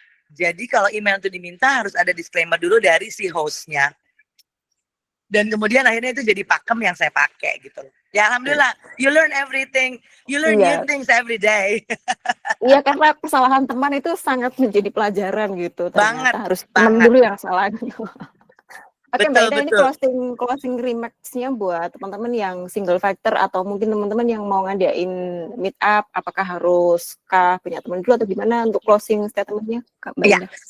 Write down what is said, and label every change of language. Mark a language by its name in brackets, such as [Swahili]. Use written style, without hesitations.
[Indonesian] Jadi kalau email itu diminta harus ada disclaimer dulu dari si hostnya. Dan kemudian akhirnya itu jadi pakem yang saya pakai gitu. [English] Ya alhamdulillah, you learn everything, you learn new things every day. [Indonesian] Iya, karena kesalahan teman itu sangat menjadi pelajaran gitu. Ternyata harus teman dulu yang salah. Oke, Mbak Ida, ini closing remarks-nya buat teman-teman yang single factor atau mungkin teman-teman yang mau ngadain meet up, apakah haruskah punya teman dulu atau gimana untuk closing statement-nya, Mbak Ida?